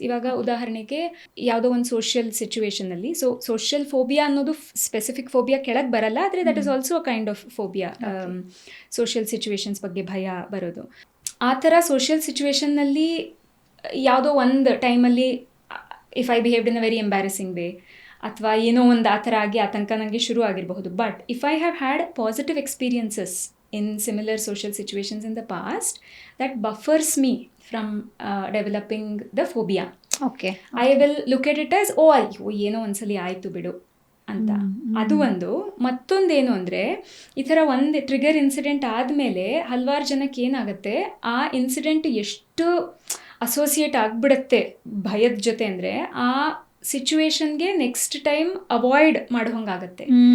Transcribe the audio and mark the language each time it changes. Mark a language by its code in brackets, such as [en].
[kn] ಇವಾಗ ಉದಾಹರಣೆಗೆ ಯಾವುದೋ ಒಂದು ಸೋಷಿಯಲ್ ಸಿಚುವೇಶನಲ್ಲಿ, ಸೊ ಸೋಷಿಯಲ್ ಫೋಬಿಯಾ ಅನ್ನೋದು ಸ್ಪೆಸಿಫಿಕ್ ಫೋಬಿಯಾ ಕೆಳಗೆ ಬರಲ್ಲ, ಆದರೆ [en] That is also a kind of phobia. [kn] Social situations ಬಗ್ಗೆ ಭಯ ಬರೋದು. ಆ ಥರ ಸೋಷಿಯಲ್ ಸಿಚುವೇಶನ್ನಲ್ಲಿ ಯಾವುದೋ ಒಂದು ಟೈಮಲ್ಲಿ [en] if I behaved in a very embarrassing way [kn] ಅಥವಾ ಏನೋ ಒಂದು ಆ ಥರ ಆಗಿ ಆತಂಕ ನನಗೆ ಶುರು ಆಗಿರಬಹುದು. [en] But if I have had positive experiences in similar social situations in the past, that buffers me from developing the phobia. Okay. I will look at it as [kn] ಅಯ್ಯೋ ಏನೋ ಒಂದ್ಸಲಿ ಆಯಿತು ಬಿಡು ಅಂತ. ಅದು ಒಂದು. ಮತ್ತೊಂದೇನು ಅಂದರೆ, ಈ ಥರ ಒಂದು ಟ್ರಿಗರ್ ಇನ್ಸಿಡೆಂಟ್ ಆದಮೇಲೆ ಹಲವಾರು ಜನಕ್ಕೆ ಏನಾಗುತ್ತೆ, ಆ ಇನ್ಸಿಡೆಂಟ್ ಎಷ್ಟು ಅಸೋಸಿಯೇಟ್ ಆಗಿಬಿಡುತ್ತೆ ಭಯದ ಜೊತೆ ಅಂದರೆ ಆ ಸಿಚುವೇಶನ್ಗೆ ನೆಕ್ಸ್ಟ್ ಟೈಮ್ ಅವಾಯ್ಡ್ ಮಾಡೋಂಗಾಗತ್ತೆ.